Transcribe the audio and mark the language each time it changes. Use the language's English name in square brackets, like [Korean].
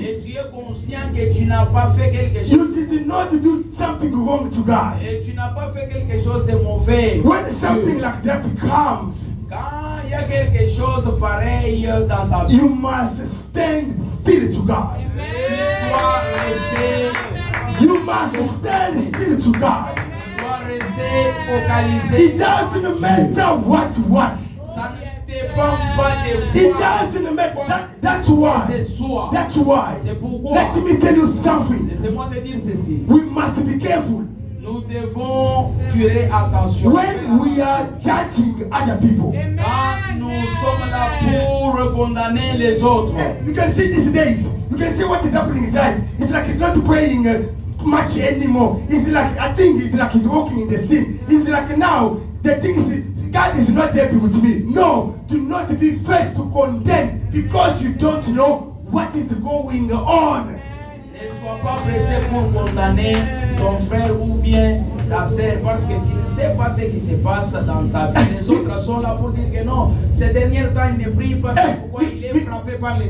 [French] Et tu es conscient que tu n'as pas fait quelque chose. [English] You did not do something wrong to God. [French] Et tu n'as pas fait quelque chose de mauvais. [English] When something like that comes, [French] Quand il y a quelque chose pareil dans ta vie, [English] you must stand still to God. [French] tu dois rester, [English] You must stand still to God. [French] tu dois rester focalisé. [English] It doesn't matter what. [French] Ça ne dépend pas de [English] It [French] quoi. [English] doesn't matter. That's why. [French] C'est soi. [English] That's why. [French] C'est pourquoi. [English] Let me tell you something. [French] Laissez-moi te dire ceci. [English] We must be careful [French] Nous devons tirer attention. [English] when we are judging other people. [French] Quand nous sommes là pour condamner les autres. [English] You can see these days. You can see what is happening in his life. It's like he's not praying much anymore. It's like I think it's like he's walking in the sin. It's like now the thing is God is not happy with me. No, do not be first to condemn because you don't know what is going on. [French] Ne sois pas pressé pour condamner ton frère ou bien ta sœur parce que tu ne sais pas ce qui se passe dans ta vie. Les autres sont là pour dire que non, ces derniers temps il ne prie pas, c'est pourquoi il est frappé par les